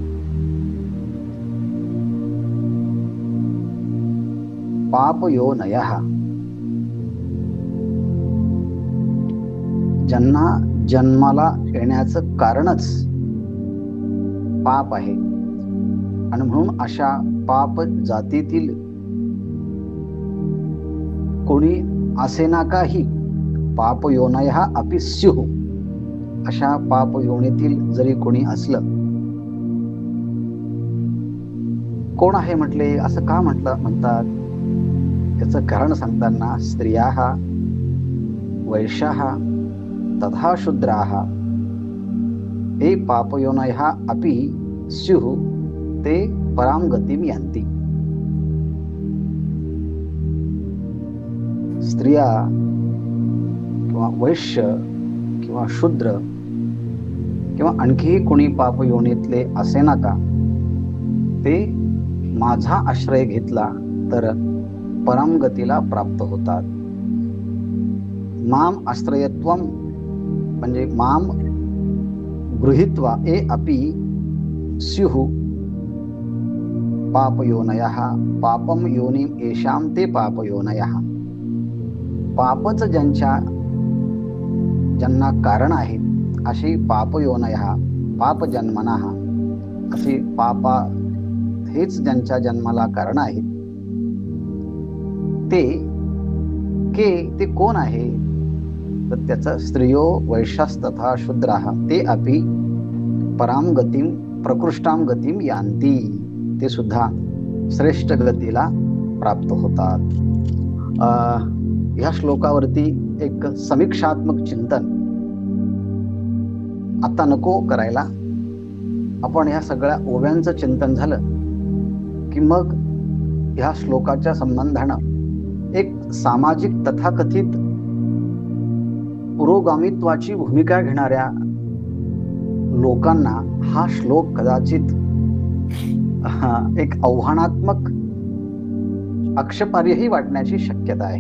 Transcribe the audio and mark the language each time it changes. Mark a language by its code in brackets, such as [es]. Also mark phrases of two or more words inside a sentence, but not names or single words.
[mr] पापयोनयः, ज्यांना जन्माला येण्याचं कारणच पाप आहे आणि म्हणून अशा पाप जातीतील कोणी असेना काही, [sa] पापयोनयः अपि स्युः, [mr] अशा पापयोनीतील जरी कोणी असलं, कोण आहे म्हटले, असं का म्हणतात? त्याचं कारण सांगताना [sa] स्त्रियाः वैश्याः तथा शूद्राः ये पापयोनयः अपि स्युः ते परां गतिं यान्ति. [mr] स्त्रिया किंवा वैश्य किंवा शूद्र किंवा आणखीही कोणी पापयोनीतले असे नका, ते माझा आश्रय घेतला तर परमगतीला प्राप्त होतात. [sa] माम आश्रयत्वम म्हणजे माम गृहीत्वा ए अपि स्युः पापयोनयः पापम योनिम येषां ते पापयोनयः. [mr] पापच ज्यांना कारण आहे अशी [sa] पापयोनयः पापजन्मनः [mr] अशी पापा हेच ज्यांच्या जन्माला कारण आहेत ते कोण आहे तर त्याचं [sa] स्त्रियो वैश्यास्तथा शूद्राः ते अपि पराम गतिम प्रकृष्टाम गतिम यान्ति. [mr] ते सुद्धा श्रेष्ठ गतीला प्राप्त होतात. ह्या श्लोकावरती एक समीक्षात्मक चिंतन आता नको करायला. आपण ह्या सगळ्या ओव्यांचं चिंतन झालं की मग ह्या श्लोकाच्या संबंधानं एक सामाजिक तथाकथित पुरोगामित्वाची भूमिका घेणाऱ्या लोकांना हा श्लोक कदाचित एक आव्हानात्मक आक्षेपार्हही वाटण्याची शक्यता आहे.